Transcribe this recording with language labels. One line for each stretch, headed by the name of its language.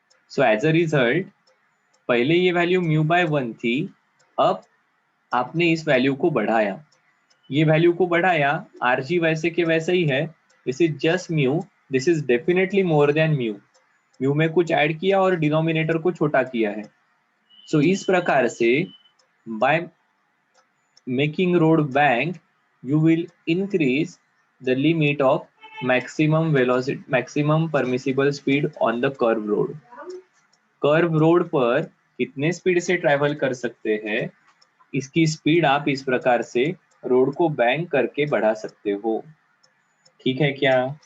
English: so as a result
Hindi: पहले ये value mu by 1 थी, अब आपने इस वैल्यू को बढ़ाया, ये वैल्यू को बढ़ाया, आरजी वैसे के वैसे ही है,
English: this is just mu, this is definitely more than mu,
Hindi: mu में कुछ ऐड किया और डिनोमिनेटर को छोटा किया है। सो इस प्रकार से
English: By making road bank you will increase the limit of maximum velocity, maximum permissible speed on the curve road।
Hindi: Curve road पर कितने स्पीड से ट्रैवल कर सकते हैं, इसकी स्पीड आप इस प्रकार से रोड को बैंक करके बढ़ा सकते हो। ठीक है क्या?